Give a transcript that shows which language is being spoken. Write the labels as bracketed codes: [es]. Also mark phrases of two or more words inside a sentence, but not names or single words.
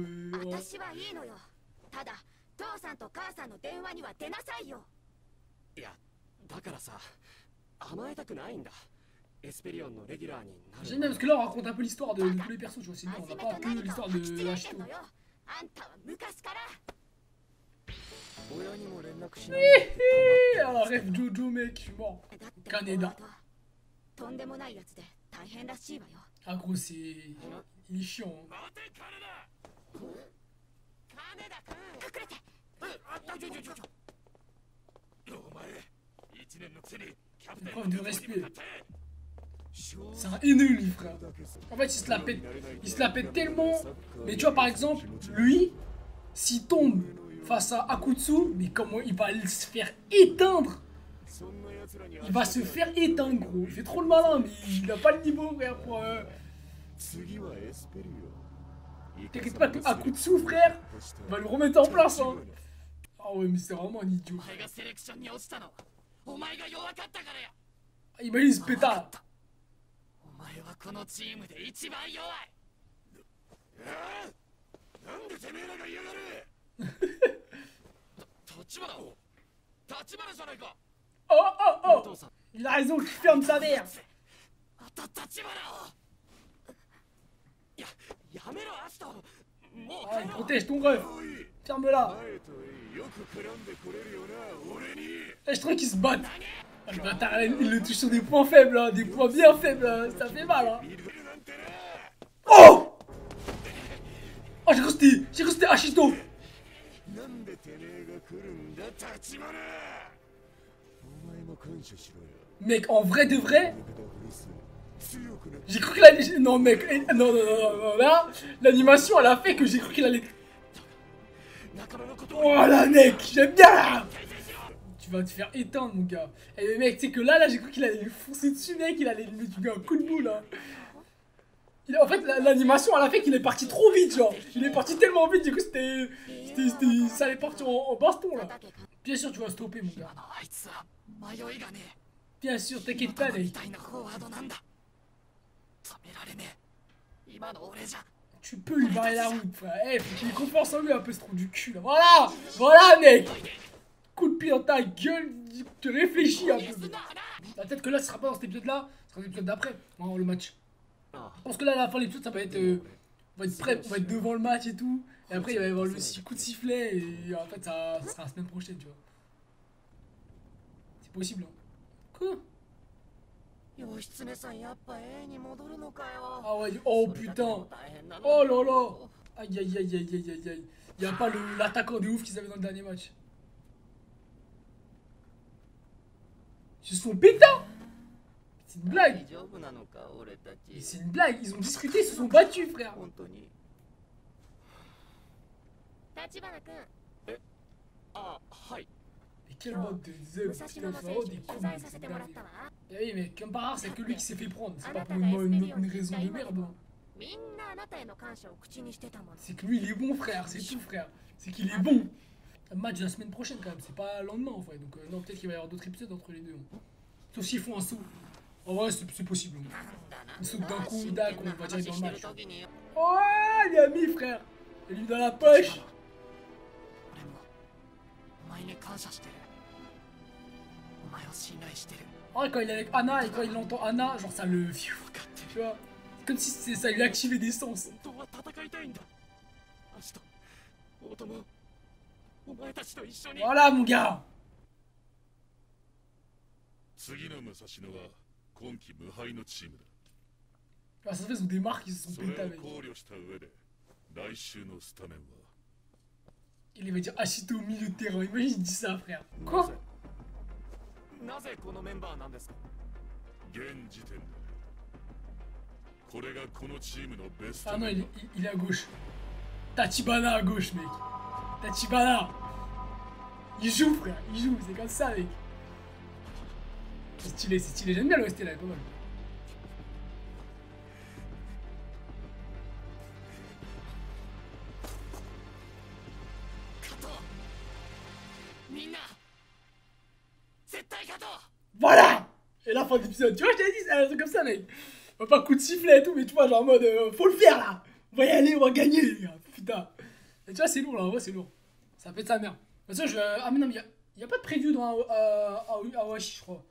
[ja] 私はいいのよただ父さんと母さんの電話には出なさいよいやだからさ甘えたくないんだエスペリオンのレギュラーにな [fr] J'aime bien parce que là, on raconte un peu l'histoire de tous les persos, tu vois. C'est bien, on [ja] 初 [fr] n'a [ja] め [fr] pas [ja] と [fr] que [ja] 何か [fr] l'histoire [ja] を [fr] de [ja] 聞き違え Hachito. てんのよあんたは昔から親にも連絡しない [fr] Ah, rêve Jojo, mec, je suis mort. [ja] だって Canada とんでもないやつで大変らしいわよ [fr] Ah, gros, c'est. Il est chiant. Hein. [ja] 待て金田金田君隠れてお前一年のくせにキャプテン [fr] Preuve de respect. [ja] って [fr] C'est un haineux, lui, frère. En fait, il se la pète tellement. Mais tu vois, par exemple, lui, s'il tombe face à Akutsu, mais comment il va se faire éteindre? Il va se faire éteindre, gros. Il fait trop le malin, mais il a pas le niveau, frère, pour. T'inquiète pas que Akutsu, frère, va le remettre en place, hein. Ah ouais, mais c'est vraiment un idiot. [ja] お前がセレクションに落ちたのはお前が弱かったからや。 [fr] Imagine il se péta. [ja] お前はこのチームで一番弱い。なんでてめえらが嫌がる。立花を立花じゃないか。 Oh, oh, お父 oh. さん [fr] Il a raison, qu'il ferme sa mère. [ja] あと立花を。やめろアシト。もう Ah, 帰ろう。 [fr] protège ton ref. Ferme-la. [ja] 前とよく絡んでこれるよな俺に。 [fr] Eh, je trouve qu'ils se battent. Ah, le bâtard, il le touche sur des points faibles, hein, des points bien faibles. Hein. Ça fait mal. Hein. [ja] 見るなんてな。 Oh! [fr] Oh, j'ai cru que c'était Ashito. [ja] なんでてめえが来るんだ立花。お前も感謝しろよ。 [fr] Mec, en vrai de vrai, [ja] 強くなって [fr] j'ai cru qu'il allait... Non, mec, non, non, non, non, là, l'animation, elle a fait que j'ai cru qu'il allait... [ja] 仲間のことを [fr] Voilà, mec, j'aime bien là. Tu vas te faire éteindre, mon gars. Eh, mais mec, tu sais que là, j'ai cru qu'il allait lui foncer dessus, mec, il allait lui mettre un coup de boule, là. En fait, l'animation, elle a fait qu'il est parti trop vite, genre. Il est parti tellement vite, du coup, ça allait partir en baston, là. Bien sûr, tu vas stopper, mon gars. [ja] あいつは迷いがねえ。 [fr] Bien sûr, t'inquiète pas, [ja] み [fr] mec. [ja] たいなフォワードなんだ。止められねえ。今の俺じゃ。 [fr] Tu peux lui barrer la route, frère. Eh, faut qu'il ait confiance en lui, un peu ce trou du cul, là. Voilà! Voilà, mec! Coup de pied dans ta gueule, tu réfléchis un peu. Peut-être que là, ce sera pas dans cet épisode-là, ce sera l'épisode d'après, le match. Je pense que là, à la fin de l'épisode, ça va être. On va être prêt, on va être devant le match et tout. Et après, il va y avoir le coup de sifflet, et en fait, ça sera la semaine prochaine, tu vois. C'est possible, hein. Quoi? [ja] 義経さんやっぱ A に戻るのかよ。 [fr] Ah ouais, oh putain! Oh là là! Aïe aïe aïe aïe aïe aïe aïe. Y'a pas l'attaquant de ouf qu'ils avaient dans le dernier match. Ils se sont pétés! C'est une blague! [ja] 大丈夫なのか俺たち。 [fr] C'est une blague! Ils ont discuté, ils se sont battus, frère! [ja] 本当に。立花君、あ、はい。 [fr] Mais quel mode de [ja] 武 [fr] zeb! [ja] 蔵 [fr] Putain, [ja] 野の [fr] faut [ja] 選 [fr] avoir [ja] 手 [fr] des [ja] に [fr] coups, [ja] 取材 [fr] mais [ja] させ [fr] c'est [ja] てもらっ [fr] dingue. [ja] たわ。 [fr] Eh oui, mais comme par hasard, c'est que lui qui s'est fait prendre. C'est [ja] あ [fr] pas [ja] な [fr] pour [ja] たが [fr] une [ja] エスペリオンに [fr] raison [ja] 行 [fr] de [ja] った [fr] merde. 今でもみんなあなたへの感謝を口にしてたもの。 C'est que lui, il est bon, frère. C'est tout, frère. C'est qu'il est bon. Un match la semaine prochaine, quand même. C'est pas le lendemain, en fait. Donc, non, peut-être qu'il va y avoir d'autres épisodes entre les deux. Hein. Sauf s'ils font un saut. En vrai, c'est possible. Ils sautent d'un coup, dac, on va direct dans le match. Oh, il a mis, frère. Il est mis dans la poche. [ja] 俺もお前に感謝してる。お前を信頼してる。 [fr] En vrai, quand il est avec Anna et quand il entend Anna, genre ça le. [ja] 分かってる。 [fr] Tu vois. C'est comme si ça lui activait des sens. [ja] 本当は戦いたいんだ。明日、大友、お前たちと一緒に。 [fr] Voilà, mon gars. [ja] 次の武蔵野は今季無敗のチームだ。 [fr] Ah, ça se fait, ils ont des marques, ils se sont [ja] それ [fr] pétés [ja] を [fr] avec. [ja] 考慮した上で来週のスタメンは [fr] Il va dire Ashito au milieu de terrain. Imagine, il dit ça, frère. [ja] な [fr] Quoi? [ja] ぜなぜこのメンバーなんですか。現時点でこれがこのチームのベス [fr] Ah [ja] ト [fr] non, [ja] メ [fr] il [ja] ンバ [fr] est, il est à gauche. Tachibana à gauche, mec. Tachibana. Il joue, frère. Il joue. C'est comme ça, mec. C'est stylé, c'est stylé. J'aime bien l'OST là, il est pas mal. [ja] 勝とう。みんな絶対勝とう。 [fr] Voilà. Et la fin d'épisode. Tu vois, je t'avais dit, c'est un truc comme ça, mec. On va pas coup de sifflet et tout, mais tu vois, genre en mode, faut le faire là. On va y aller, on va gagner, les gars. Putain. Et tu vois, c'est lourd là, en vrai, c'est lourd. Ça fait de sa mère. De toute façon, je. Ah, mais non, mais y a pas de preview dans Awashi, je crois.